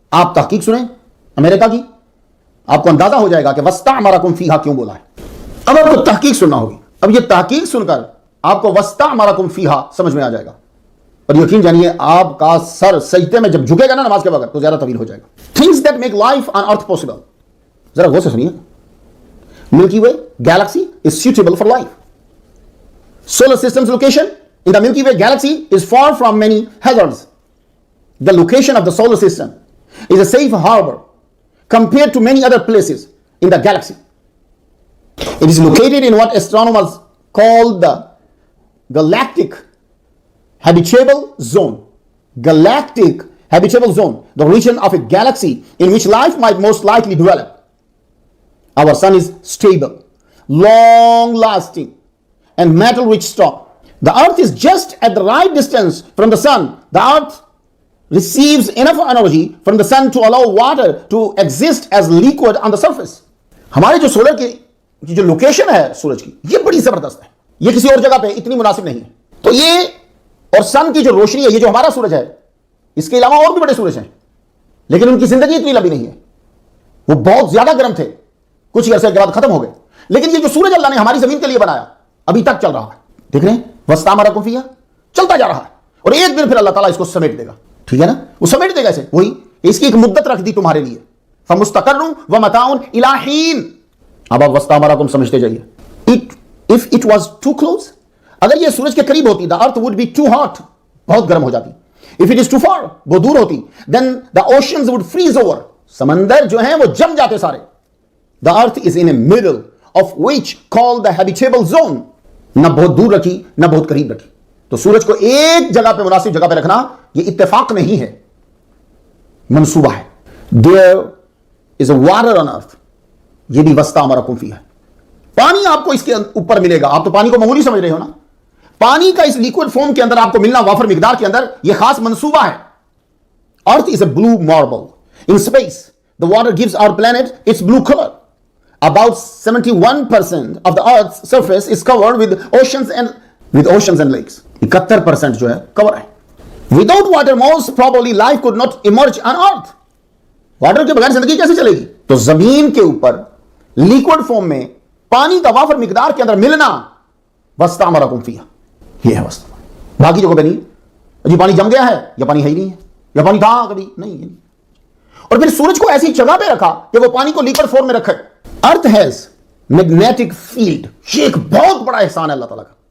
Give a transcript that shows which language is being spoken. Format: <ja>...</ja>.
<ur>آپ تحقیق سنیں امریکہ کی، آپ کو اندازہ ہو جائے گا کہ</ur> <ar>وَاسْتَعْمَرَكُمْ فِيهَا</ar> <ur>کیوں بولا ہے. اب آپ کو تحقیق سننا ہوگی. اب یہ تحقیق سن کر آپ کو</ur> <ar>وَاسْتَعْمَرَكُمْ فِيهَا</ar> <ur>سمجھ میں آ جائے گا. اور یقین جانیے آپ کا سر سجدے میں جب جھکے گا نا نماز کے وقت تو زیادہ طویل ہو جائے گا.</ur> <en>Things that make life on earth possible.</en> <ur>ذرا غور سے سنیے.</ur> <en>Milky Way galaxy is suitable for life. Solar system's location in the Milky Way galaxy is far from many hazards. The location of the solar system is a safe harbor compared to many other places in the galaxy. It is located in what astronomers call the galactic habitable zone. Galactic habitable zone, the region of a galaxy in which life might most likely develop. Our sun is stable, long-lasting, and metal-rich star. The earth is just at the right distance from the sun. The earth receives enough energy from the sun to allow water to exist as liquid on the surface.</en> <ur>ہمارے جو solar کی جو location ہے سورج کی یہ بڑی زبردست ہے، یہ کسی اور جگہ پہ اتنی مناسب نہیں ہے. تو یہ اور سن کی جو روشنی ہے، یہ جو ہمارا سورج ہے، اس کے علاوہ اور بھی بڑے سورج ہیں لیکن ان کی زندگی اتنی لمبی نہیں ہے. وہ بہت زیادہ گرم تھے، کچھ عرصے کے بعد ختم ہو گئے. لیکن یہ جو سورج اللہ نے ہماری زمین کے لیے بنایا ابھی تک چل رہا ہے. دیکھ رہے ہیں</ur> <ar>وَاسْتَعْمَرَكُمْ فِيهَا</ar> <ur>چلتا جا رہا ہے، اور ایک دن پھر اللہ تعالیٰ اس کو سمیٹ دے گا. ٹھیک ہے نا، وہ سمیٹ دے گا اسے. وہی اس کی ایک مدت رکھ دی تمہارے لیے.</ur> <ar>فَمُسْتَقَرٌ وَمَتَاعٌ إِلَىٰ حِينٍ.</ar> <ur>اب آپ وَاسْتَعْمَرَكُمْ سمجھتے جائیے.</ur> <en>If it was too close،</en> <ur>اگر یہ سورج کے قریب ہوتی</ur> <en>the earth would be too hot،</en> <ur>بہت گرم ہو جاتی.</ur> <en>If it is too far،</en> <ur>وہ دور ہوتی</ur> <en>then the oceans would freeze over،</en> <ur>سمندر جو ہیں وہ جم جاتے سارے.</ur> <en>The earth is in a middle of which called the habitable zone،</en> <ur>نہ بہت دور رکھی نہ بہت قریب رکھی. تو سورج کو ایک جگہ پہ مناسب جگہ پہ رکھنا یہ اتفاق نہیں ہے، منصوبہ ہے.</ur> <en>There is a water on earth، یہ بھی</en> <ar>وَاسْتَعْمَرَكُمْ فِيهَا.</ar> <ur>پانی آپ کو اس کے اوپر ملے گا. آپ تو پانی کو معمولی سمجھ رہے ہو نا. پانی کا اس لیکوڈ فارم کے اندر آپ کو ملنا وافر مقدار کے اندر یہ خاص منصوبہ ہے.</ur> <en>Earth is a blue marble. In space, the water gives our planet its blue color. About 71% of the Earth's surface is covered with oceans and lakes.</en> <ur>71% جو ہے cover ہے.</ur> <en>Without water, most probably life could not emerge on Earth.</en> <ur>Water کے بغیر زندگی کیسے چلے گی؟ تو زمین کے اوپر لیکوڈ فارم میں پانی کا وافر مقدار کے اندر ملنا</ur> <ar>وَاسْتَعْمَرَكُمْ فِيهَا،</ar> <ur>یہ ہے واسطہ. باقی جگہوں پہ نہیں جی پانی جم گیا ہے یا پانی ہے ہی نہیں ہے یا پانی تھا کبھی نہیں. اور پھر سورج کو ایسی جگہ پہ رکھا کہ وہ پانی کو لیکوڈ فارم میں رکھے.</ur> <en>earth has magnetic field,</en> <ur>یہ ایک بہت بڑا احسان ہے اللہ تعالیٰ کا.</ur>